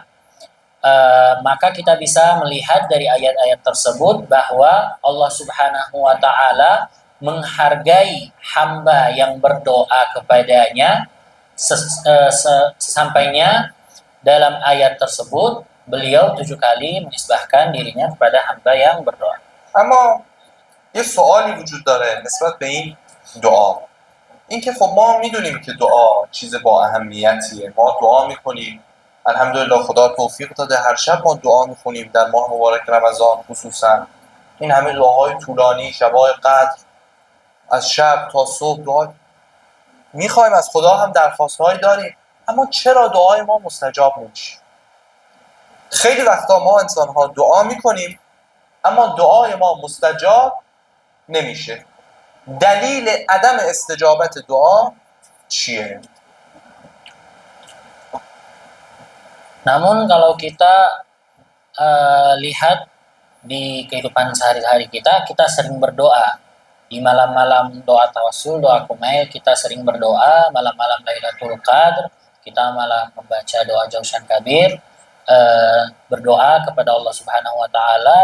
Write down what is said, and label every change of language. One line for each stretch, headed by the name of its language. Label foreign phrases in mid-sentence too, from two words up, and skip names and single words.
Indonesian: Maka kita bisa melihat dari ayat-ayat tersebut bahwa Allah
Arabic: سبحانه وتعالى
Indonesian: menghargai hamba yang berdoa kepadanya. Sesampainya dalam ayat tersebut beliau 7 kali menisbahkan dirinya kepada hamba yang berdoa.
Persian: اما یه سوالی وجود داره نسبت به این دعا. این که خب ما میدونیم که دعا چیز با اهمیتیه. ما دعا میکنیم، الحمدلله خدا توفیق داده هر شب ما دعا میخونیم در ماه مبارک رمضان خصوصا. این همه دعاهای طولانی، شبای قدر، از شب تا صبح دعا میخوایم، از خدا هم درخواستهایی داریم، اما چرا دعای ما مستجاب نمیشه؟ خیلی وقتا ما انسان‌ها دعا میکنیم اما دعای ما مستجاب نمیشه. دلیل عدم استجابت دعا چیه؟
Indonesian: Namun kalau kita lihat di kehidupan sehari-hari kita sering berdoa. Di malam-malam doa tawassul, doa kumail, kita sering berdoa. Malam-malam
Arabic: ليلة القدر,
Indonesian: kita malah membaca doa Jausan Kabir, berdoa kepada Allah
Arabic: سبحانه وتعالى.